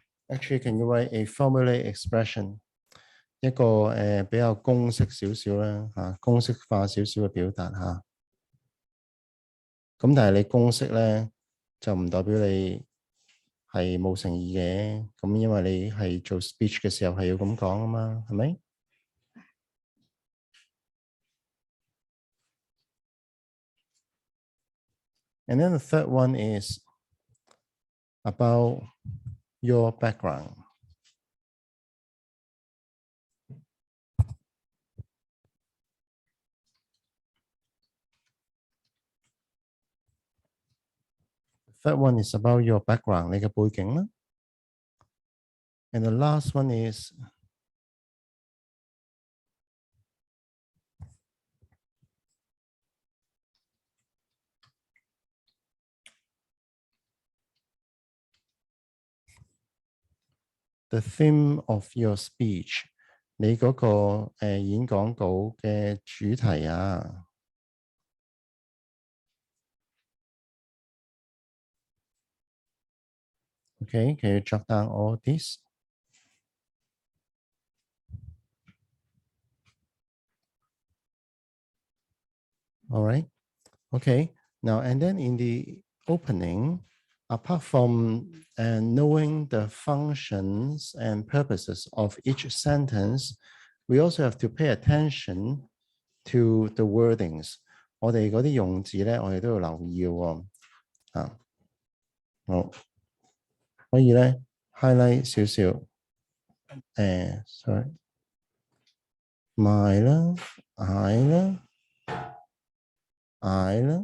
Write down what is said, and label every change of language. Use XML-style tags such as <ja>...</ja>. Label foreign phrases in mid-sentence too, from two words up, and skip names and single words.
<en>Actually, can you write a formulaic expression？</en> <yue>一個比較公式少少啦嚇，公式化少少嘅表達嚇。咁但係你公式咧就唔代表你係冇誠意嘅。咁因為你係做 speech 嘅時候係要咁講啊嘛，係咪 ？</yue> <en>And then the third one is about your background. The third one is about your background,</en> <yue>你嘅背景啦。</yue> <en>And the last one is the theme of your speech，</en> <yue>你嗰個演講稿嘅主題啊。</yue> <en>Okay, can you jot down all this? All right. Okay. Now, and then in the opening, apart from knowing the functions and purposes of each sentence, we also have to pay attention to the wordings.</en> <yue>我哋嗰啲用字咧，我哋都要留意喎。啊，好，可以咧 highlight 少少。sorry， 買啦，嗌啦，嗌啦。</yue>